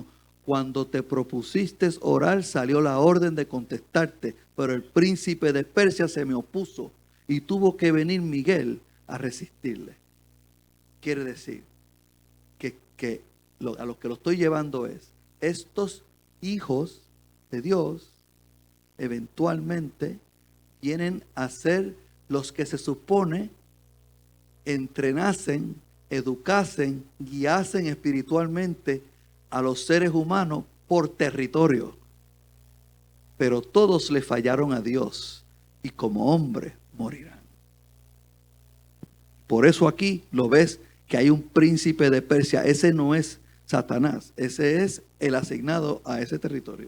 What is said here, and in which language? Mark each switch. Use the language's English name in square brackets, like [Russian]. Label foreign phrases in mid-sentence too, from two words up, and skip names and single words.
[Spanish] Cuando te propusiste orar, salió la orden de contestarte, pero el príncipe de Persia se me opuso y tuvo que venir Miguel a resistirle. Quiere decir que a lo que lo estoy llevando es, estos hijos de Dios eventualmente vienen a ser los que se supone entrenasen, educasen, guiasen espiritualmente a los seres humanos por territorio. Pero todos le fallaron a Dios y como hombres morirán. Por eso aquí lo ves que hay un príncipe de Persia. Ese no es Satanás, ese es el asignado a ese territorio.